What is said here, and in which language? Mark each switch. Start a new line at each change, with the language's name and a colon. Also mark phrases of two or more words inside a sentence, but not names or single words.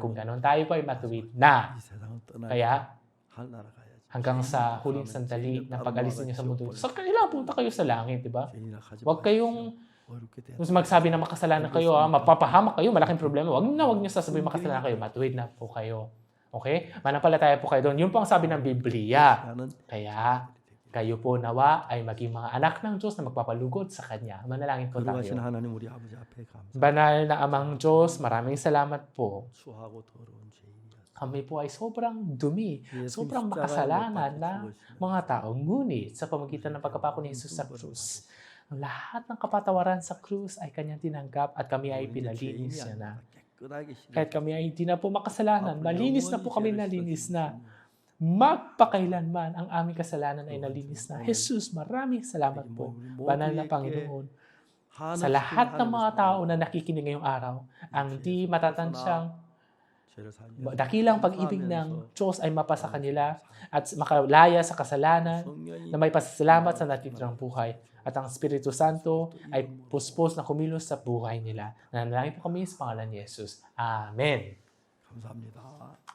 Filipino: Kung ganun tayo po ay matuwid na.
Korean: 이 세상을 떠나
Filipino: Kaya,
Korean: 하늘나라 가야지.
Filipino: hanggang sa huling sandali na pag-alis ninyo sa mundo, sa kanila punta kayo sa langit, di ba?
Korean: 죄인이라 하지
Filipino: Huwag kayong
Korean: 어렵게 돼.
Filipino: kung magsabi na makasalanan kayo, mapapahamak kayo, malaking problema. Huwag niyo sasabihin makasalanan kayo, matuwid na po kayo. Okay? Manampalataya po kayo doon. Yun po ang sabi ng Biblia.
Korean: 나는
Filipino: Kaya, kayo po nawa ay maging mga anak ng Diyos na magpapalugod sa Kanya. Manalangin po
Korean: 거룩하신
Filipino: tayo.
Korean: 하나님 우리 아버지 앞에 감사.
Filipino: Banal na Amang Diyos, maraming salamat po.
Korean: 수하고 더러운 죄인이라.
Filipino: Kami po ay sobrang dumi,
Korean: 예수
Filipino: sobrang
Korean: 십자가에
Filipino: makasalanan
Korean: 못
Filipino: na
Korean: 박혀 죽으시는
Filipino: mga tao. Ngunit sa pamagitan ng pagkapako ni Jesus sa krus, ang lahat ng kapatawaran sa krus ay kanyang tinanggap at kami ay
Korean: 우리 이제
Filipino: pinalinis
Korean: 죄인이
Filipino: niya na.
Korean: 아니라 깨끗하게
Filipino: Kahit kami ay hindi na po makasalanan, malinis na po kami
Korean: 영원히
Filipino: nalinis
Korean: 죄를
Filipino: na.
Korean: 씻어주시는
Filipino: Magpakailanman ang aming kasalanan ay nalinis na. Jesus, maraming salamat po. Banal na Panginoon.
Korean: 하나님께
Filipino: Sa lahat ng mga
Korean: 하나님께
Filipino: tao na nakikinig ngayong araw, ang di matatantsyang
Korean: 죄를 사하는
Filipino: dakilang pag-ibig ng Diyos ay mapasa kanila at makalaya sa kasalanan
Korean: 성령이
Filipino: na may pasasalamat sa natitirang buhay. At ang Espiritu Santo ay puspos na kumilos sa buhay nila. Nanalangin po kami sa pangalan ni Jesus. Amen.
Korean: 감사합니다.